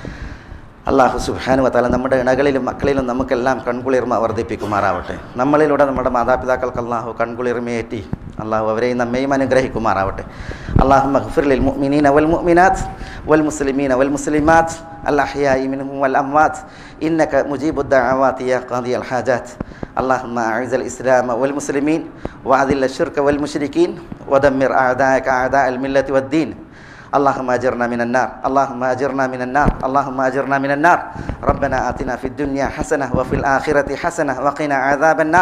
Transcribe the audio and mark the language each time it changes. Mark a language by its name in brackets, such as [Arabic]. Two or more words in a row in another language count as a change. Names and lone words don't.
[Arabic] الله سبحانه وتعالى [Malayalam] നമ്മുടെ ഇണകളിലും മക്കളിലും നമുക്കെല്ലാം കൺകുളിർമ വർദ്ധിപ്പിക്കുമാറാവട്ടെ. നമ്മളിലൂടെ നമ്മുടെ മാതാപിതാക്കൾക്ക് അള്ളാഹു കൺകുളിർമയേറ്റി അള്ളാഹു അവരെയും നമ്മയും അനുഗ്രഹിക്കുമാറാവട്ടെ. [Arabic] اللهم اغفر للمؤمنين والمؤمنات والمسلمين والمسلمات الأحياء منهم والأموات إنك مجيب الدعوات يا قاضي الحاجات. اللهم أعز الإسلام والمسلمين وأذل الشرك والمشركين ودمر أعداءك أعداء الملة والدين. اللهم أجرنا من النار، اللهم أجرنا من النار، اللهم أجرنا من النار. ربنا آتنا في الدنيا حسنة وفي الآخرة حسنة وقنا عذاب النار.